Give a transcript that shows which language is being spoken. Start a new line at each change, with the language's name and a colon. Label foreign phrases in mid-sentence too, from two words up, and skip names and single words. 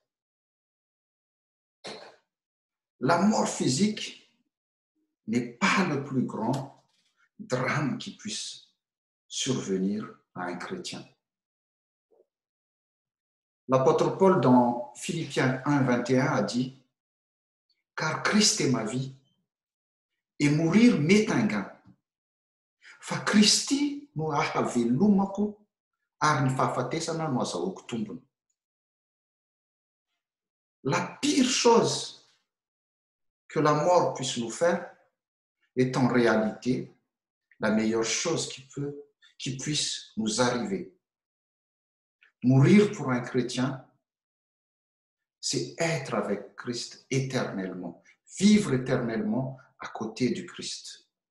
French: La mort physique n'est pas le plus grand drame qui puisse survenir à un chrétien. L'apôtre Paul, dans Philippiens 1, 21, a dit « Car Christ est ma vie, et mourir m'est un gain.
Malagasy: Fa Christy no ahavelomako, ary ny fahafatesana no azahoako tombony.
French: » La pire chose que la mort puisse nous faire est en réalité la meilleure chose qui puisse nous arriver. Mourir pour un chrétien, c'est être avec Christ éternellement, vivre éternellement à côté du Christ.